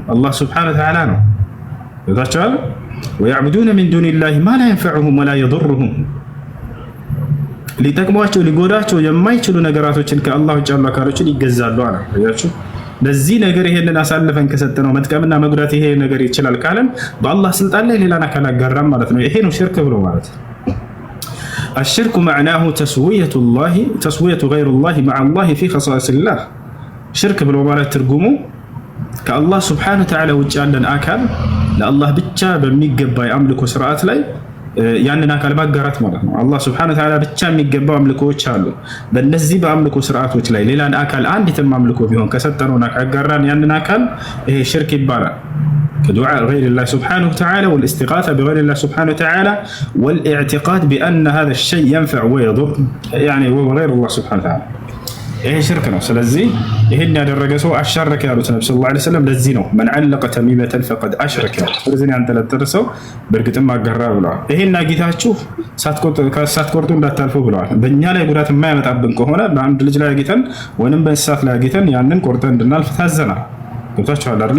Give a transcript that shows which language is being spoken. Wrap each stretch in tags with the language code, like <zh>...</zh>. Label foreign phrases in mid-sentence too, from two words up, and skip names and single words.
<am>አላህ</am> <ar>سبحانه وتعالى</ar> <am>ነው። ይታቻል</am> <ar>ويعبدون من دون الله ما لا ينفعهم ولا يضرهم፣</ar> <am>ሊጠቅሟቸው ሊጎዳቸው የማይችሉ ነገራቶችን ከአላህ ውጭ ያሉ አካሎችን ይገዛሉ አለ። አያችሁ፣ ለዚህ ነገር ይሄንን አሳልፈን ከሰጠነው መጥቀምና መጉዳት ይሄ ነገር ይችላል ካለን በአላህ ስልጣን ላይ ሌላን አካል አጋራም ማለት ነው። ይሄ ነው ሽርክ ብሎ ማለት።</am> <ar>الشرك معناه تسوية غير الله مع الله في خصائص الله።</ar> <am>ሽርክ ብሎ ማለት ትርጉሙ ከአላህ</am> <ar>سبحانه وتعالى</ar> <am>ውጭ ያለን አካል ለአላህ ብቻ በሚገባ የአምልኮ ስርዓት ላይ ያንን አካል ማጋራት ማለት ነው። አላህ</am> <ar>سبحانه وتعالى</ar> <am>ብቻ የሚገባው አምልኮዎች አሉ። በእነዚህ በአምልኮ ስርዓቶች ላይ ሌላን አካል አንዲትም አምልኮ ቢሆን ከሰጠነውና ካጋራን ያንን አካል ይሄ ሽርክ ይባላል።</am> <ar>كدعاء غير الله سبحانه وتعالى والاستغاثة بغير الله سبحانه وتعالى والاعتقاد بأن هذا الشيء ينفع ويضر يعني وهو غير الله سبحانه وتعالى.</ar> <am>ይሄ ሽርክ ነው። ስለዚህ ይሄን ያደረገ ሰው አሻረከ ያሉት ነብዩ</am> <ar>صلى الله عليه وسلم</ar> <am>ለዚህ ነው</am> <ar>من علق تميمة فقد أشرك፣</ar> <am>እርዝን ያንጠለጠለ ሰው በእርግጥም አጋራ ብለዋል። ይሄን አጊታችሁ ሳትቆርጡ እንዳታልፉ ብለዋል። በእኛ ላይ ጉዳት የማያመጣብን ከሆነ በአንድ ልጅ ላይ አጊተን ወይንም በእንስሳት ላይ አጊተን ያንን ቆርጠን እንድናልፍ ታዘናል። ገብታችኋል አይደል?</am>